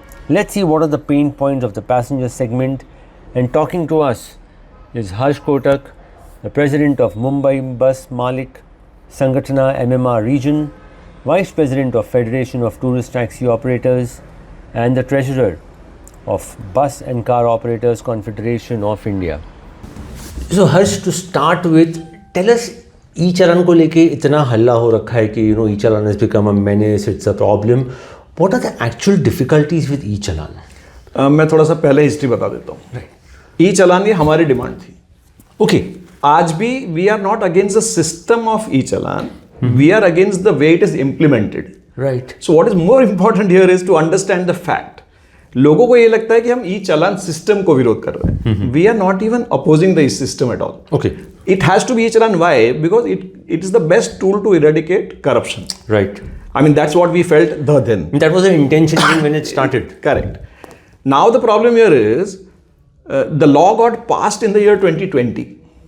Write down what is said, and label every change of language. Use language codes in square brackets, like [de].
[en] Let's see what are the pain points of the passenger segment, and talking to us is Harsh Kotak, the president of Mumbai Bus Malik Sangatana MMR region, vice president of Federation of Tourist Taxi Operators, and the treasurer of Bus and Car Operators Confederation of India. So Harsh, to start with, tell us [hi] E-Challan को लेके इतना हल्ला हो रखा है कि [en] E-Challan has become a menace, it's a problem. What are the actual difficulties with E-Challan? [hi] मैं थोड़ा सा पहले हिस्ट्री बता देता हूँ. E-Challan ये हमारी डिमांड थी. [en] Okay. [hi] आज भी [en] we are not against the system of E-Challan. We are against the way it is implemented. Right. So what is more important here is to understand the fact. [hi] लोगों को ये लगता है कि हम E-Challan सिस्टम को विरोध कर रहे हैं. [en] We are not even opposing the system at all. Okay. It has to be E-Challan. Why? Because it is the best tool to eradicate corruption. Right. I mean, that's what we felt then. That was the intention even when it started. Correct. Now the problem here is the law got passed in the year 2020.